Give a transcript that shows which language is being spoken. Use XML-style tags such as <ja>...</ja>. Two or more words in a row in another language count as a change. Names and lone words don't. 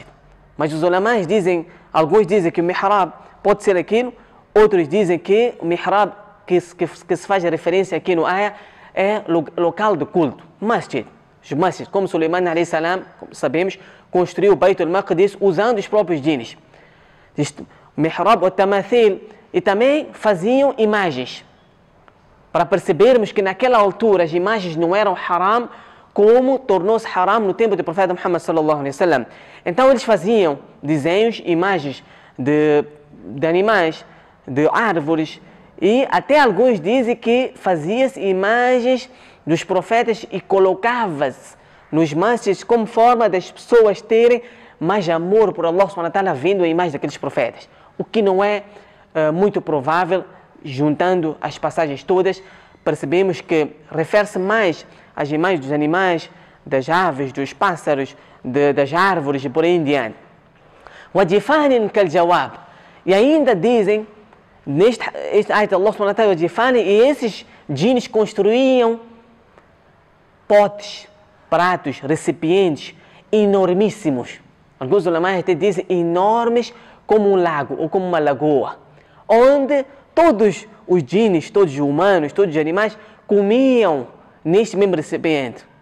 <pt>Mas os ulamás dizem, alguns dizem que o mihrab pode ser aquilo, outros dizem que o mihrab que se faz referência aqui no ayah é local de culto, masjid. Os masjid, como Suleiman</pt> <ar>عليه السلام,</ar> <pt>como sabemos, construiu o Beit al-Maqdis usando os próprios djinis. Mihrab ou tamathil, e também faziam imagens. Para percebermos que naquela altura as imagens não eram haram, como tornou-se haram no tempo do profeta Muhammad</pt> <ar>صلى الله عليه وسلم.</ar> <pt>Então eles faziam desenhos, imagens de animais, de árvores, e até alguns dizem que fazia-se imagens dos profetas e colocava-se nos masjids como forma das pessoas terem mais amor por</pt> <ar>الله سبحانه وتعالى</ar> <pt>vendo a imagem daqueles profetas. O que não é muito provável. Juntando as passagens todas, percebemos que refere-se mais às imagens dos animais, das aves, dos pássaros, das árvores e por aí em diante.</pt> <ar>وَجِفَانٍ كَالْجَوَابِ.</ar> <pt>E ainda dizem, neste ayat</pt> <ar>الله سبحانه وتعالى,</ar> <pt>وَجِفَانٍ, e esses djinis construíam potes, pratos, recipientes enormíssimos. Alguns ulamás até dizem enormes como um lago ou como uma lagoa, onde todos os djinis, todos os humanos, todos os animais comiam neste mesmo recipiente.</pt>